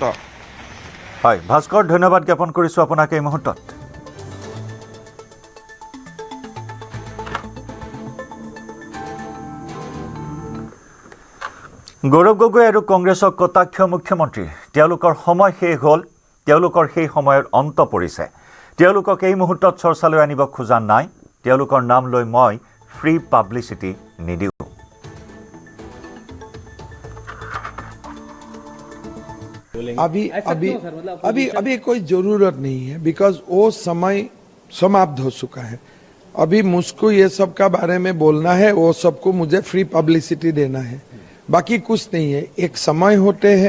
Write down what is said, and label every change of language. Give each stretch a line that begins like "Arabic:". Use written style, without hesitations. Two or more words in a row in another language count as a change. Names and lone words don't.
Assamese: হয় ভাস্কৰ ধন্যবাদ জ্ঞাপন কৰিছোঁ আপোনাক এই মুহূৰ্তত গৌৰৱ গগৈ আৰু কংগ্ৰেছক কটাক্ষ মুখ্যমন্ত্ৰী তেওঁলোকৰ সময় শেষ হ'ল তেওঁলোকৰ সেই সময়ৰ অন্ত পৰিছে তেওঁলোকক এই মুহূৰ্তত চৰ্চালৈ আনিব খোজা নাই তেওঁলোকৰ নাম লৈ মই
English: free publicity
Assamese: নিদিওঁ
Hindi: अभी कोई जरूरत नहीं है बिकॉज वो समय समाप्त हो चुका है अभी मुझको ये सब का बारे में बोलना है वो सबको मुझे
English: free publicity
Hindi: देना है बाकी कुछ नहीं है एक समय होते हैं